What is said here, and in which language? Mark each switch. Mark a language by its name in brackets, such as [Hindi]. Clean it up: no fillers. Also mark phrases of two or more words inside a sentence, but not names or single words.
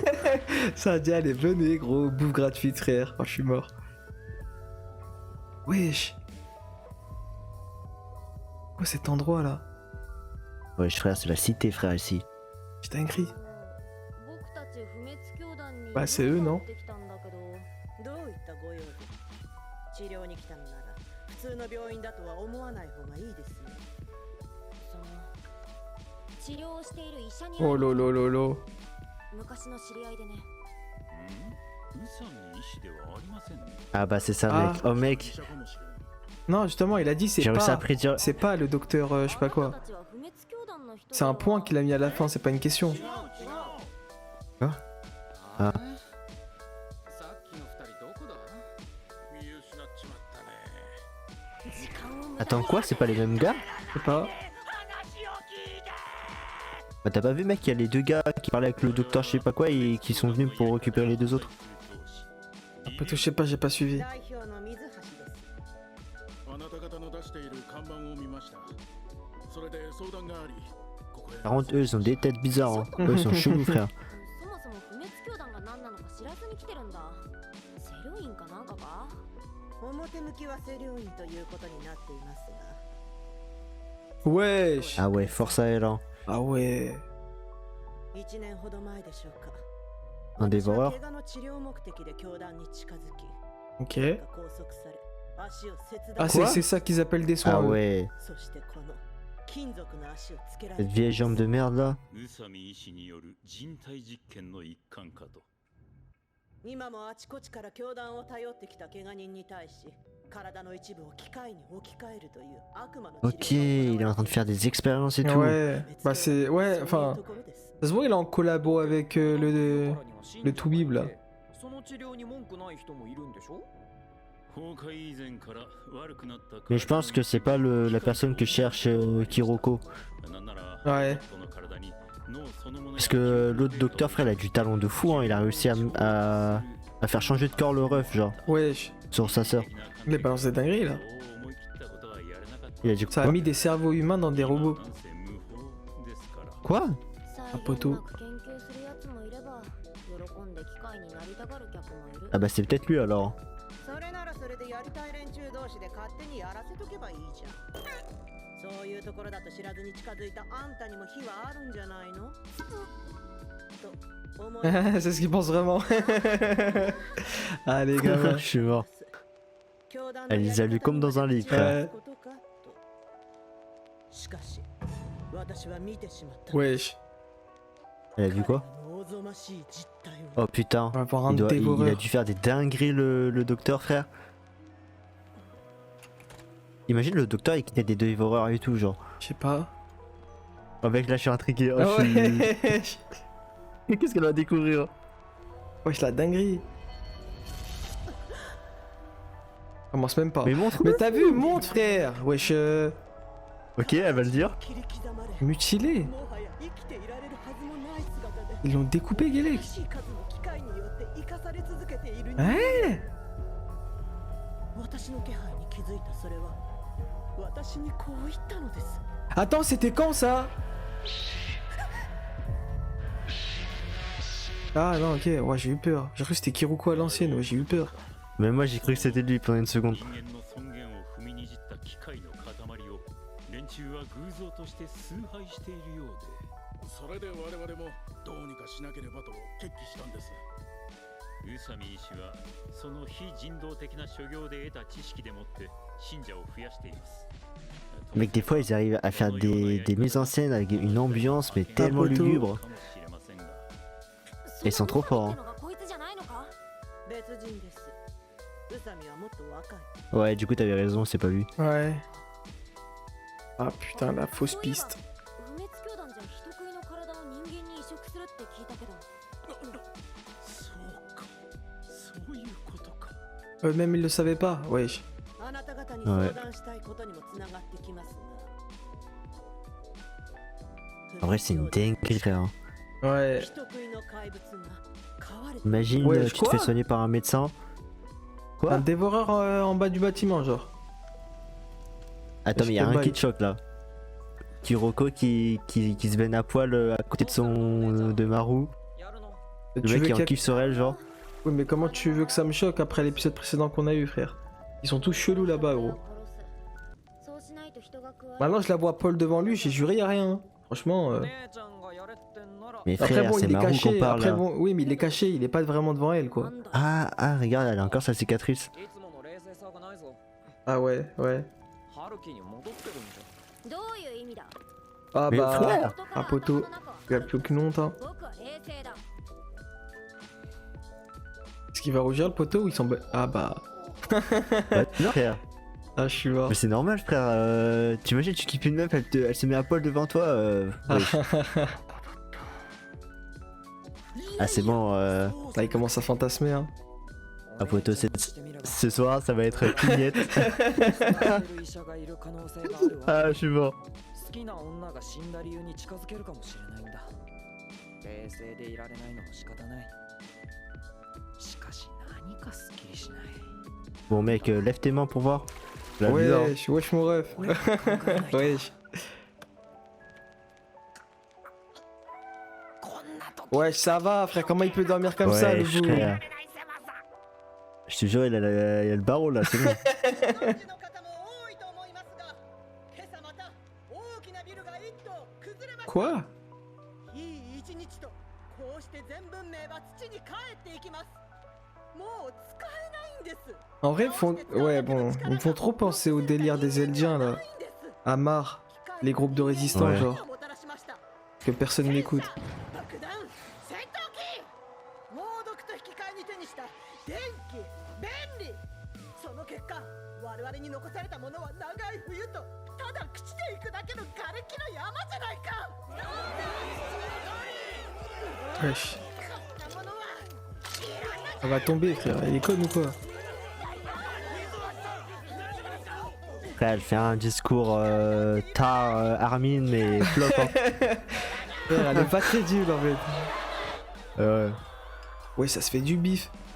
[French] Ça a dit, allez, venez, gros, bouffe gratuite, frère. Oh, je suis mort. Wesh. Quoi cet endroit là? Ouais, frère, c'est la cité, frère, ici. C'est dinguerie. Bah, c'est eux, non? [Japanese] どういったご用で治療に来たのなら普通の病院だとは思わない方がいいですよ。その治療をしている医者に [French] Oh lolo lolo. [Japanese] 昔の知り合いでね。宇佐美医師ではありませんね。 [French] Ah bah c'est ça, Ah. mec. Oh, mec. [Japanese] 医者かもしれない。 [French] Non, justement, il a dit c'est J'ai réussi à pas. prédire. C'est pas le docteur, je sais pas quoi. C'est un point qu'il a mis à la fin, c'est pas une question. Ah. [Japanese] さっきの二人どこだ？見失っちまったね。 [French] Attends, quoi? C'est pas les mêmes gars? Je sais pas. Bah, t'as pas vu, mec? Il y a les deux gars qui parlaient avec le docteur, je sais pas quoi, et qui sont venus pour récupérer les deux autres. Je sais pas, j'ai pas suivi. [Japanese] 代表の水橋です。あなた方の出している看板を見ました。それで相談があり、ここへ。 [French] Par contre, eux, ils ont des têtes bizarres, hein. Eux, ils sont chelous, frère. [Japanese] そもそも不滅教団が何なのか知らずに来てるんだ。セルインかなんかか？表向きは清涼院ということになっていますが、 [French] Wesh. Ah ouais, force à elle, hein. Ah ouais. [Japanese] 1 年ほど前でしょうか。 [French] Un dévoreur. [Japanese] 私は怪我の治療目的で教団に近づき、 [French] Ok. [Japanese] 拘束され、足を切断 [French] Ah, [Japanese] し、 [French] c'est ça qu'ils appellent des soins. Ah eux. ouais. [Japanese] そしてこの金属の足をつけら [French] Cette [Japanese] れ [French] vieille jambe de merde là. [Japanese] 宇佐美医師による人体実験の一環かと。今もあちこちから教団を頼ってきた怪我人に対し、体の一部を機械に置き換えるという悪魔の治療が [French] Ok, il est en train de faire des expériences et tout. Ouais. Bah, c'est. Ouais, enfin. Ça se voit, il est en collabo avec le Toubib là. [Japanese] その治療に文句ない人もいるんでしょ？崩壊以前から悪くなった。 [French] Mais je pense que c'est pas la personne que cherche Kiroko. [Japanese] なんなら [French] Ouais. [Japanese] 人の体に脳そのものが [French] Parce que l'autre docteur, frère, il a du talent de fou, hein. Il a réussi à faire changer de corps le ref, genre, Wesh. sur sa sœur. Les balances des dingueries là. Il a dit Ça a quoi? mis des cerveaux humains dans des robots. Quoi? Un poteau. Ah bah c'est peut-être lui alors. [Japanese] それならそれでやりたい連中同士で勝手にやらせとけばいいじゃん。そういうところだと知らずに近づいたあんたにも火はあるんじゃないの？と思い [French] C'est ce qu'il pense vraiment. Ah les gars. Je suis mort. Elle les a lus comme dans un livre, frère. [Japanese] しかし私は見てしまった。 [French] Wesh. Elle a vu quoi? [Japanese] 彼らのおぞましい実態を [French] Oh putain. On va voir un Il a dévoreur. dû faire des dingueries le docteur, frère. Imagine le docteur il quittait des dévoreurs et tout, genre. Je sais pas. Oh mec, là je suis intrigué. Oh, Ah je ouais. suis- Qu'est-ce qu'elle va découvrir? Wesh, la dinguerie. Commence même pas. Mais montre. Mais t'as vu, monte frère. Wesh. Ok, elle va le dire. [Japanese] 切り刻まれ、 [French] Mutilé. [Japanese] もはや生きていられるはずもない姿で [French] Ils l'ont découpé, Guélec. [Japanese] しい数の機械によって生かされ続けている人間 [French] Ouais. [Japanese] 私の気配に気づいたそれは私にこう言ったのです。 [French] Attends, c'était quand ça? Ah non, ok, ouais, j'ai eu peur. J'ai cru que c'était Kiruko à l'ancienne, ouais, j'ai eu peur. Mais moi j'ai cru que c'était lui pendant une seconde. [Japanese] 人間の尊厳を踏みにじった機械の塊を連中は偶像として崇拝しているようで、それで我々もどうにかしなければと決起したんです。宇佐美医師はその非人道的な所業で得た知識でもって信者を増やしています。 [French] Mec, des fois ils arrivent à faire des mises en scène avec une ambiance mais tellement poteau. lugubre. Ils sont trop forts, hein. [Japanese] こいつじゃないのか？別人です。宇佐美はもっと若い。 [French] Ouais, du coup t'avais raison, c'est pas lui. Ouais. Ah putain, la fausse piste. [Japanese] 不滅教団じゃ人食いの体を人間に移植するって聞いたけど。そうか、そういうことか。 [French] Eux-mêmes ils le savaient pas, wesh. [Japanese] あなた方に相談したいことにもつながってきますが。 [French] En vrai, c'est une dinguerie, frère. hein. Ouais. [Japanese] 人食いの怪物が飼われて [French] Imagine, Ouais, tu te quoi fais soigner par un médecin. Un Quoi? dévoreur en bas du bâtiment, genre. Attends, mais il y a je te un baille. qui te choque là. Kuroko qui se baigne à poil à côté de son de Maru. [Japanese] やるの？ [French] Le Tu mec veux qui en qu'elle- kiffe sur elle, genre. Oui, mais comment tu veux que ça me choque après l'épisode précédent qu'on a eu, frère? Ils sont tous chelous là-bas, gros. [Japanese] そうしないと人が加わる。 [French] Maintenant, je la vois Paul devant lui, j'ai juré, y a rien. hein. Franchement. [Japanese] 姉ちゃんがやれってんなら。 [French] Mais Après, frère, bon, c'est il est Maru qu'on caché. parle Après, là. bon, oui, mais il est caché, il est pas vraiment devant elle, [Japanese] な [French] quoi. [Japanese] んだ。 [French] Ah, regarde, elle a encore sa cicatrice. [Japanese] いつもの冷静さがないぞ。 [French] Ah ouais, ouais. [Japanese] 春樹に戻ってるんじゃ。どういう意味だ？ [French] Ah Mais bah. frère. Un poteau. Il a plus aucune honte, hein. [Japanese] 僕は冷静だ。 [French] Est-ce qu'il va rougir le poteau ou il s'en bat? Ah bah. Bah, non, frère. Ah, je suis mort. Mais c'est normal, frère. T'imagines, tu kiffes une meuf, elle se met à poil devant toi. Wesh. Ah, c'est bon. Là, il commence à fantasmer, hein. Ah, poteau, ce soir, ça va être pignette. [Japanese] 医者がいる可能性があるわ。 [French] Ah, je suis mort. [Japanese] 好きな女が死んだ理由に近づけるかもしれないんだ。冷静でいられないのも仕方ない。しかし何かすっきりしない。 [French] Bon, mec, lève tes mains pour voir. La lueur. Wesh, wesh mon ref. [Japanese] 俺は考えないと [French] Wesh. [Japanese] こんな時 [French] Wesh, ça va, frère. Comment il peut dormir comme ça, le Ouais, bout? frère. Je te jure, il a le barreau là, c'est bon. [Japanese] ご存知の方も多いと思いますが、今朝また大きなビルが一棟崩れました。 [French] Quoi? [Japanese] いい一日とこうして全文明は土に帰っていきます。もう使えないんです。 [French] En vrai, ouais, bon, ils me font trop penser au délire des Eldiens là. Amar, les groupes de résistants, Ouais. genre, que personne n'écoute. [Japanese] 爆弾戦闘機猛毒と引き換えに手にした電気便利その結果我々に残されたものは長い冬とただ朽ちていくだけの瓦礫の山じゃないか [French] Wesh. [Japanese] こんなものは [French] Elle va tomber, frère. Elle est conne ou quoi? Frère, elle fait un discours tard, Armin, mais flop. Hein. Frère, elle est pas crédible en fait. Ouais. Ouais, ça se fait du bif.